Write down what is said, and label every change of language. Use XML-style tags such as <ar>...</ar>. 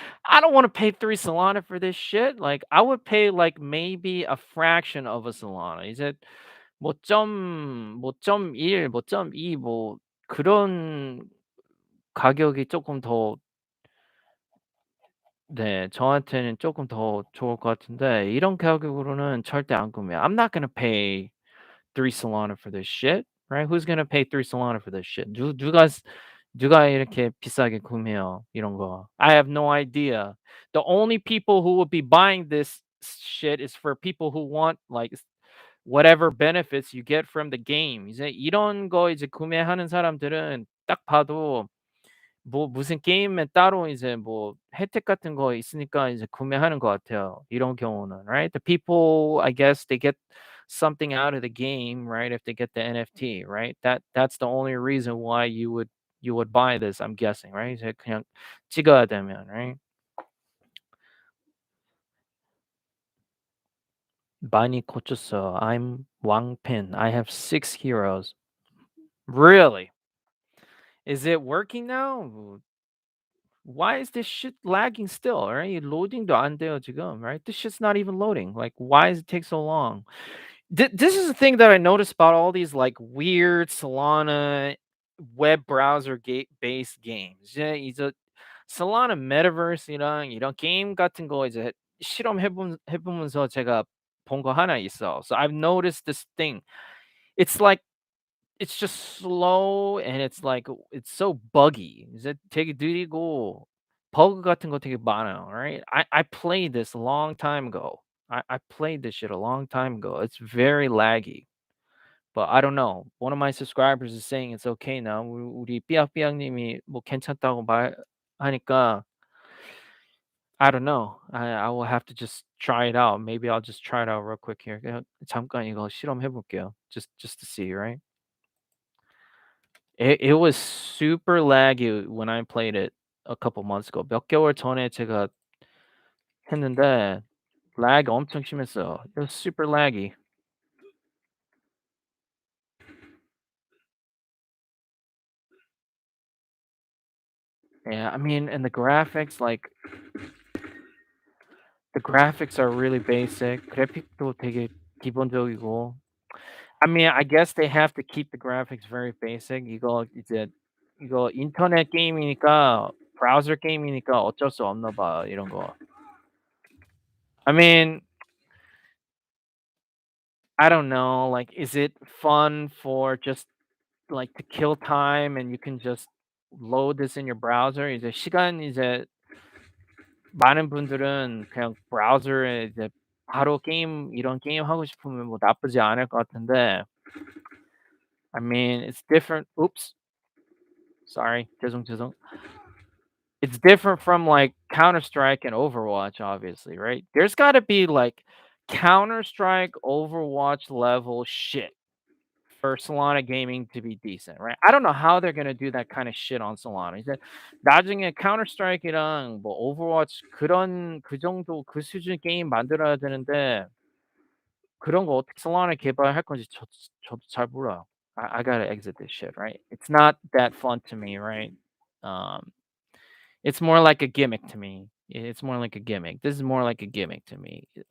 <en>I don't want to pay 3 Solana for this shit. Like I would pay like maybe a fraction of a Solana.</en> <ko>이제 뭐.1, 뭐.2 뭐 그런 가격이 조금 더 네 저한테는 조금 더 좋을 것 같은데 이런 가격으로는 절대 안 구매해요.</ko> <en>I'm not gonna pay 3 Solana for this shit, right? Who's gonna pay 3 Solana for this shit?</en> <ko>누가 이렇게 비싸게 구매해요, 이런 거.</ko> <en>I have no idea. The only people who would be buying this shit is for people who want like whatever benefits you get from the game.</en> <ko>이제 이런 거 이제 구매하는 사람들은 딱 봐도 뭐 무슨 게임에 따로 이제 뭐 혜택 같은 거 있으니까 이제 구매하는 것 같아요. 이런 경우는,</ko> <en>right? The people, I guess they get something out of the game, right? If they get the NFT, right? That's the only reason why you would buy this, I'm guessing, right?</en> <ko>이제 그냥 찍어야 되면,</ko> <en>right?</en> <ko>많이 고쳤어.</ko> <en>I'm</en> <ko>왕팬.</ko> <en>I have 6 heroes. Really? Is it working now? Why is this shit lagging still, right?</en> <ko>loading도 안 돼요 지금,</ko> <en>right? This shit's not even loading. Like, why does it take so long? This is the thing that I noticed about all these like weird Solana web browser based games.</en> <ko>이제 Solana Metaverse이랑 이런 게임 같은 거 이제 해보면서 제가 본 거 하나 있어.</ko> <en>So I've noticed this thing. It's like it's just slow and it's like it's so buggy.</en> <ko>이제 되게 느리고 버그 같은 거 되게 많아요.</ko> <en>Right? I played this a long time ago. I played this shit a long time ago. It's very laggy. But I don't know. One of my subscribers is saying it's okay now.</en> <ko>우리 삐약삐약님이 뭐 괜찮다고 말하니까</ko> <en>I don't know. I will have to just try it out. Maybe I'll just try it out real quick here.</en> <ko>그냥 잠깐 이거 실험해 볼게요.</ko> <en>Just to see, right? It was super laggy when I played it a couple months ago.</en> <ko>몇 개월 전에 제가 했는데 lag 엄청 심했어요.</ko> <en>It was super laggy. Yeah, I mean, and the graphics are really basic.</en> <ko>그래픽도 되게 기본적이고.</ko> <en>I mean, I guess they have to keep the graphics very basic.</en> <ko>이거 인터넷 게임이니까 브라우저 게임이니까 어쩔 수 없나 봐, 이런 거.</ko> <en>I mean, I don't know. Like, is it fun for just like to kill time and you can just load this in your browser?</en> <ko>이제 많은 분들은 그냥 브라우저에 이제 바로 이런 게임 하고 싶으면 뭐 나쁘지 않을 것 같은데</ko> <en>I mean, it's different. Oops, sorry.</en> <ko>죄송.</ko> <en>It's different from like Counter Strike and Overwatch, obviously, right? There's got to be like Counter Strike, Overwatch level shit for Solana gaming to be decent, right? I don't know how they're gonna do that kind of shit on Solana.</en> <ko>이제 나중에 Counter Strike이랑 뭐 Overwatch 그런 그 정도 그 수준 게임 만들어야 되는데 그런 거 어떻게 Solana 개발할 건지 저도 잘 몰라요.</ko> <en>I gotta exit this shit, right? It's not that fun to me, right? Um, it's more like a gimmick to me. It's more like a gimmick. This is more like a gimmick to me.</en>